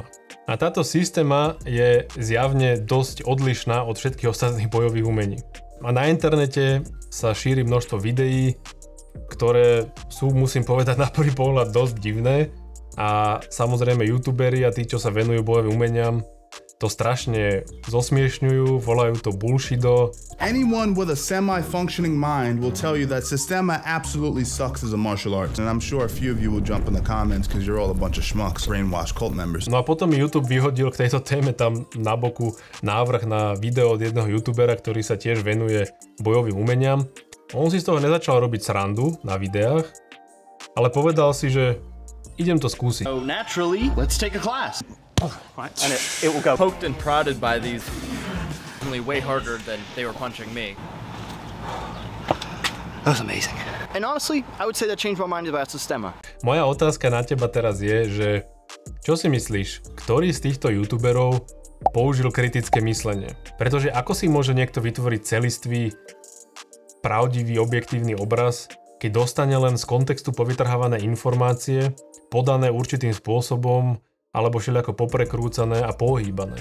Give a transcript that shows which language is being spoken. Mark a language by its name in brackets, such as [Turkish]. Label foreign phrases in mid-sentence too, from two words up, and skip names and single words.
[Slovak] A táto Systema je zjavne dosť odlišná od všetkých ostatných bojových umení. A na internete sa šíri množstvo videí, ktoré sú, musím povedať, na prvý pohľad dosť divné. A samozrejme youtuberi a tí, čo sa venujú bojovým umeniam, to strašne zosmiešňujú, volajú to bullshido. [English] Anyone with a semi-functioning mind will tell you that Systema absolutely sucks as a martial arts. And I'm sure a few of you will jump in the comments because you're all a bunch of schmucks, brainwashed cult members. [Slovak] No a potom YouTube vyhodil k tejto téme tam na boku návrh na video od jedného youtubera, ktorý sa tiež venuje bojovým umeniam. On si z toho nezačal robiť srandu na videách, ale povedal si, že idem to skúsiť. [English] So naturally, let's take a class. And it will go poked and prodded by these only way harder than they were punching me. That was amazing. And honestly, I would say that changed my mind about Systema. [Slovak] Moja otázka na teba teraz je, že čo si myslíš, ktorý z týchto youtuberov použil kritické myslenie? Pretože ako si môže niekto vytvoriť celistvý, pravdivý, objektívny obraz, keď dostane len z kontextu povytrhávané informácie, podané určitým spôsobom, alebo všelijako poprekrúcané a pohýbané.